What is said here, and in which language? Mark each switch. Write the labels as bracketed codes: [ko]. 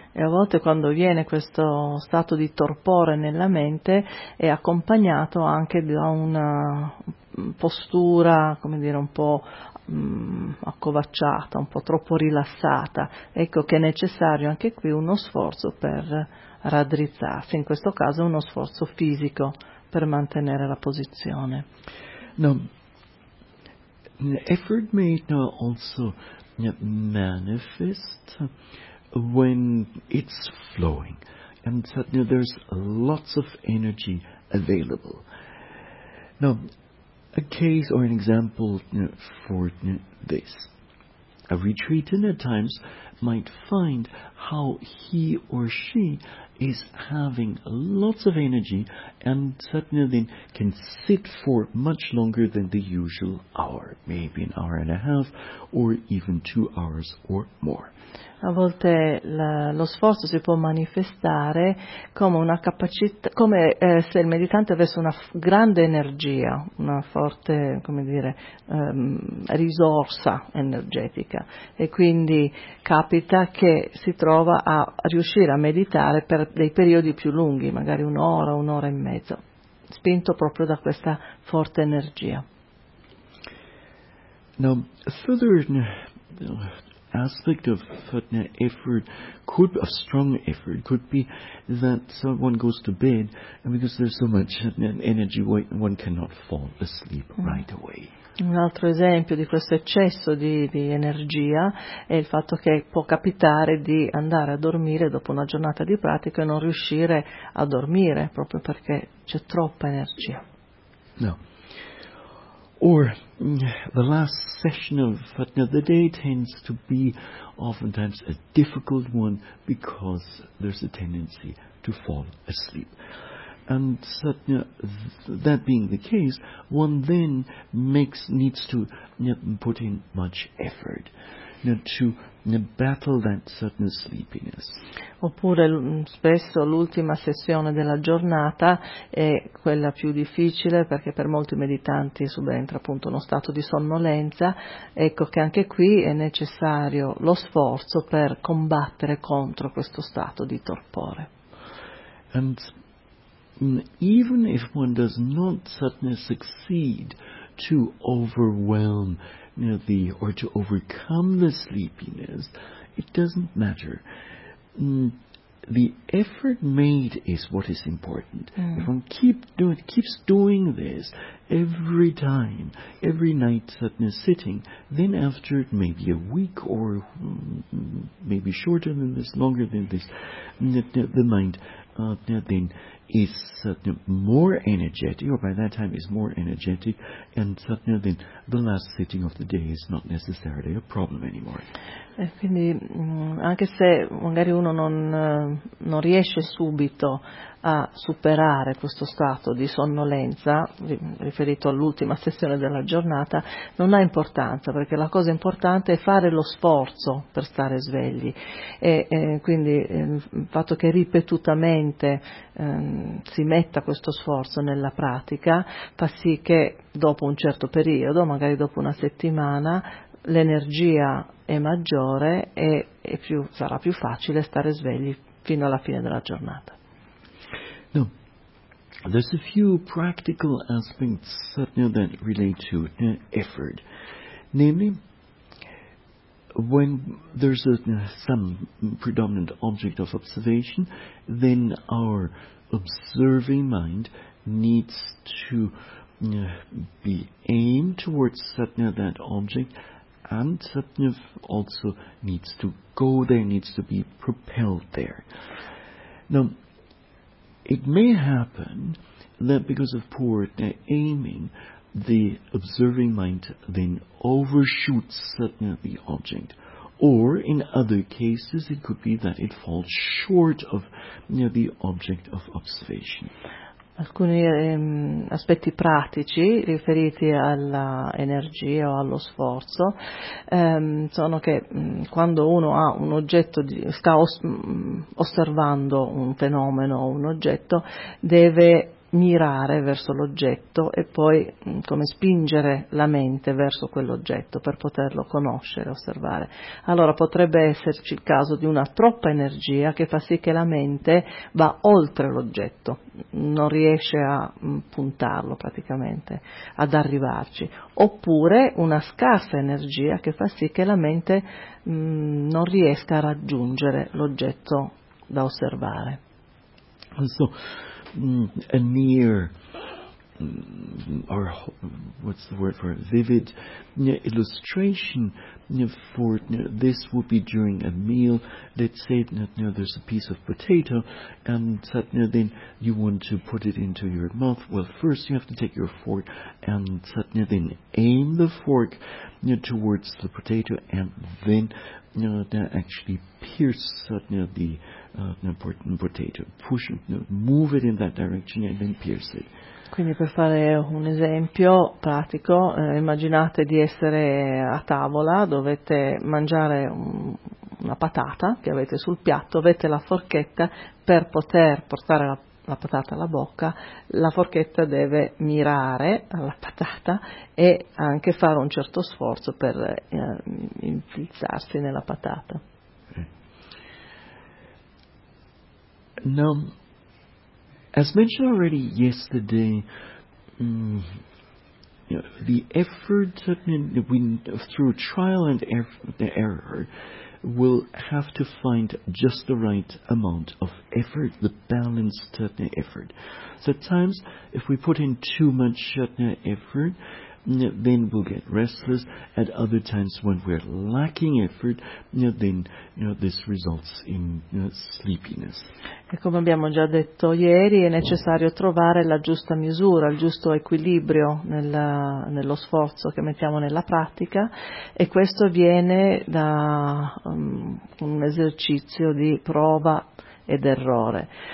[it] E a volte quando viene questo stato di torpore nella mente è accompagnato anche da una postura, come dire, un po' accovacciata, un po' troppo rilassata. Ecco che è necessario anche qui uno sforzo per raddrizzarsi, in questo caso uno sforzo fisico per mantenere la posizione. [en] Now, effort may also manifest when it's flowing and suddenly there's lots of energy available. Now, a case or an example for this. A retreatant at times might find how he or she is having lots of energy and suddenly then can sit for much longer than the usual hour, maybe an hour and a half or even 2 hours or more. [it] A volte lo sforzo si può manifestare come una capacità, come se il meditante avesse una grande energia, una forte, come dire, risorsa energetica, e quindi capita che si trova a riuscire a meditare per dei periodi più lunghi, magari un'ora e mezzo, spinto proprio da questa forte energia. [en] Now, further aspect of effort, could a strong effort, could be that someone goes to bed and because there's so much energy, one cannot fall asleep right away. [it] Un altro esempio di questo eccesso di energia è il fatto che può capitare di andare a dormire dopo una giornata di pratica e non riuscire a dormire proprio perché c'è troppa energia. [en] No. Or the last session of the day tends to be oftentimes a difficult one because there's a tendency to fall asleep. And that being the case, one then needs to put in much effort to battle that certain sleepiness. [it] Oppure spesso l'ultima sessione della giornata è quella più difficile, perché per molti meditanti subentra appunto uno stato di sonnolenza. Ecco che anche qui è necessario lo sforzo per combattere contro questo stato di torpore. [en] And even if one does not certainly succeed to overwhelm or to overcome the sleepiness, it doesn't matter. The effort made is what is important. Mm. If one keeps doing this every time, every night, suddenly sitting, then after maybe a week or maybe shorter than this, longer than this, the mind then is more energetic, or by that time is more energetic, and suddenly then the last sitting of the day is not necessarily a problem anymore. [it] E quindi anche se magari uno non riesce subito a superare questo stato di sonnolenza riferito all'ultima sessione della giornata, non ha importanza, perché la cosa importante è fare lo sforzo per stare svegli. Quindi il fatto che ripetutamente si metta questo sforzo nella pratica fa sì che dopo un certo periodo, magari dopo una settimana, l'energia è maggiore e più, sarà più facile stare svegli fino alla fine della giornata. [en] Now, there's a few practical aspects that relate to effort. Namely, when there's some predominant object of observation, then our observing mind needs to be aimed towards that object, and satna also needs to go there, needs to be propelled there. Now, it may happen that because of poor aiming, the observing mind then overshoots satna the object. Or in other cases, it could be that it falls short of the object of observation. [it] Alcuni aspetti pratici riferiti all'energia o allo sforzo sono che quando uno ha un oggetto, sta osservando un fenomeno o un oggetto, deve mirare verso l'oggetto e poi come spingere la mente verso quell'oggetto per poterlo conoscere, osservare. Allora potrebbe esserci il caso di una troppa energia che fa sì che la mente va oltre l'oggetto, non riesce a puntarlo praticamente, ad arrivarci. Oppure una scarsa energia che fa sì che la mente non riesca a raggiungere l'oggetto da osservare. [en] So, a near, or what's the word for it? Vivid illustration for this would be during a meal. Let's say there's a piece of potato, and then you want to put it into your mouth. Well, first you have to take your fork and then aim the fork towards the potato, and then actually pierce the important potato, push it, move it in that direction and then pierce it. [it] Quindi per fare un esempio pratico, immaginate di essere a tavola, dovete mangiare una patata che avete sul piatto, avete la forchetta per poter portare la patata alla bocca, la forchetta deve mirare alla patata e anche fare un certo sforzo per infilzarsi nella patata. [en] Now, as mentioned already yesterday, the effort through trial and error will have to find just the right amount of effort, the balanced effort. So at times, if we put in too much effort, then we'll get restless. At other times, when we're lacking effort, this results in sleepiness. [it] E come abbiamo già detto ieri, è necessario trovare la giusta misura, il giusto equilibrio nello sforzo che mettiamo nella pratica, e questo viene da un esercizio di prova ed errore.